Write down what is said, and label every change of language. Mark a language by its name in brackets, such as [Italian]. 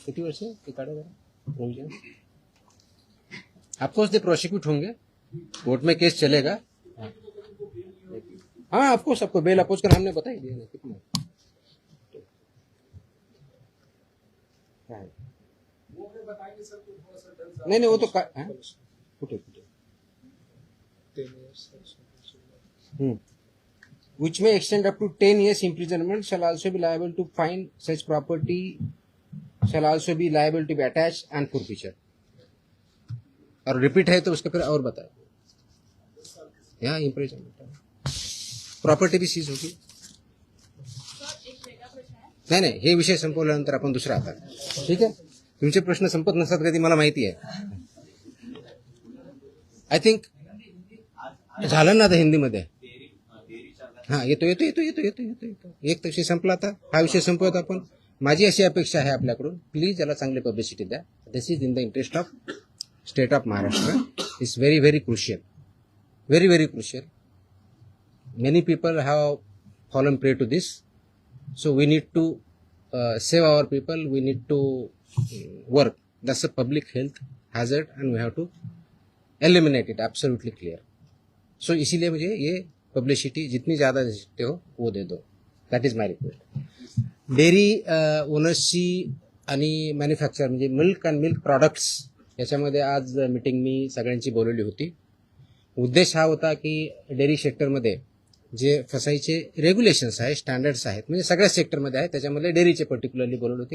[Marathi] किती वर्ष ते काढा जरा प्रोविजन। [Hindi] ऑफकोर्स दे प्रोसिक्यूट होंगे, कोर्ट में केस चलेगा। हाँ ऑफकोर्स आपको बेल अपोज कर हमने बता ही दिया ना कितना है। नहीं वो तो कुठे [English] which may extend up to 10 years imprisonment shall also be liable to fine, such property shall also be liable to be attached and forfeiture। [Hindi] और रिपीट है तो उसके फिर और बताए यहाँ इम्प्रिजनमेंट प्रॉपर्टी भी सीज होगी। [Marathi] नाही हे विषय संपवल्यानंतर आपण दुसरा आता ठीक आहे। तुमचे प्रश्न संपत नसतात कधी मला माहिती आहे। [English] I think [Marathi] झालं ना आता हिंदीमध्ये। हा येतो एक विषय संपला आता, हा विषय संपवत आपण। माझी अशी अपेक्षा आहे आपल्याकडून, प्लीज याला चांगली पब्लिसिटी द्या। [English] This is in the interest of state of Maharashtra. It's very very crucial, very very crucial. Many people have fallen prey to this, so we need to save our people. We need to work. That's a public health hazard, and we have to eliminate it. Absolutely clear. [Hindi] So इसीलिए मुझे ये publicity जितनी ज़्यादा दे सकते हो वो दे दो. [English] That is my request. [Marathi] Dairy ओनर्सची आणि manufacture म्हणजे मिल्क अँड मिल्क प्रोडक्ट्स याच्यामध्ये आज मीटिंग मी सगळ्यांची बोलवली होती. उद्देश हा होता की डेअरी सेक्टरमध्ये जे फसाईचे रेग्युलेशन्स आहेत, स्टँडर्ड्स आहेत, म्हणजे सगळ्या सेक्टरमध्ये आहेत, त्याच्यामध्ये डेअरीचे पर्टिक्युलरली बोलवली होती.